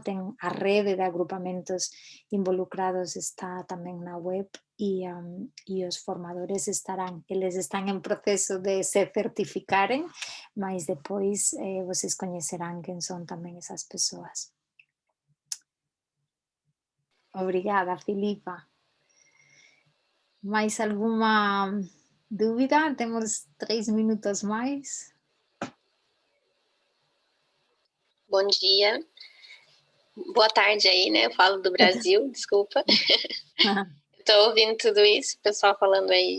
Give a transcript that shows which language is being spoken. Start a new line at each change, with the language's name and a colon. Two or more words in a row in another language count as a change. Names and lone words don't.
Galician: Ten a rede de agrupamentos involucrados, está tamén na web, e os formadores eles están en proceso de se certificaren,
Portuguese: mas depois vocês
Galician: coñecerán quen son tamén esas persoas.
Portuguese: Obrigada, Filipa. Mais alguma dúvida? Temos 3 minutos mais. Bom dia. Boa tarde aí, né? Eu falo do Brasil, desculpa. Estou ouvindo tudo isso, o pessoal falando aí.